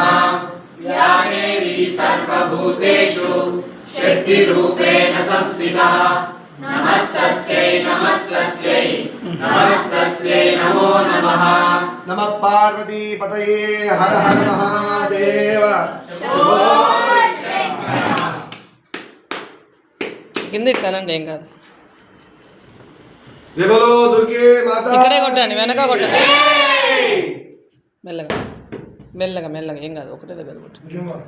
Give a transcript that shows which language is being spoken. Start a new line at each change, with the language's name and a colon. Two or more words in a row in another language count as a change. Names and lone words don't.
Sanskrit: या देवी सर्वभूतेषु शक्तिरूपेण संस्थिता नमस्तस्यै नमस्तस्यै नमस्तस्यै नमो नमः। नमः पार्वती पतये हर हर महादेव।
Telugu: కింద ఇస్తానండి ఏం కాదు.
Hindi: जय बोलो दुर्गे माता
Telugu: ఇక్కడే కొట్టండి వెనక కొట్టండి మెల్లగా మెల్లగా మెల్లగా ఏం కాదు ఒకటే దగ్గర కొట్టండి.